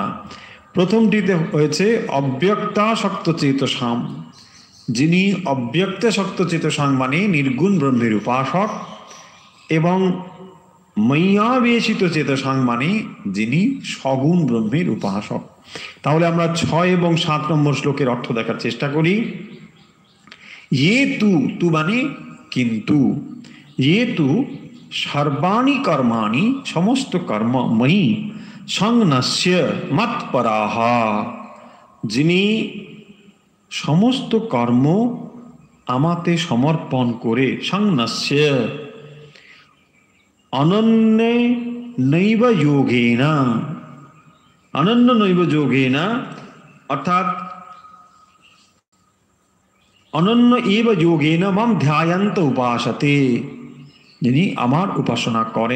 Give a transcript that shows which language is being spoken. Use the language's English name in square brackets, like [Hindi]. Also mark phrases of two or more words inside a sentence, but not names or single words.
[Bangla] প্রথমটিতে হয়েছে [Sanskrit] অব্যক্তাসক্ত চেতসাম, [Bangla] যিনি [Sanskrit] অব্যক্তাসক্ত চেতসাম [Bangla] মানে নির্গুণ ব্রহ্মের উপাসক, এবং [Sanskrit] ময়্যাবেশিত চেতসাং [Bangla] মানে যিনি সগুণ ব্রহ্মের উপাসক। তাহলে আমরা 6 এবং 7 নম্বর শ্লোকের অর্থ দেখার চেষ্টা করি। [Sanskrit] ये तु [Bangla] মানে কিন্তু, [Sanskrit] ये तु सर्वाणि कर्माणि [Bangla] সমস্ত কর্ম [Sanskrit] ময়ি সংন্যস্য মৎপরাঃ, [Bangla] যিনি সমস্ত কর্ম আমাতে সমর্পণ করে, সংন্যস্য [Sanskrit] অনন্য নৈব যোগেন, অর্থাৎ অনন্য এব যোগেন মাম ধ্যায়ন্ত উপাসতে, [Bangla] যিনি আমার উপাসনা করেন।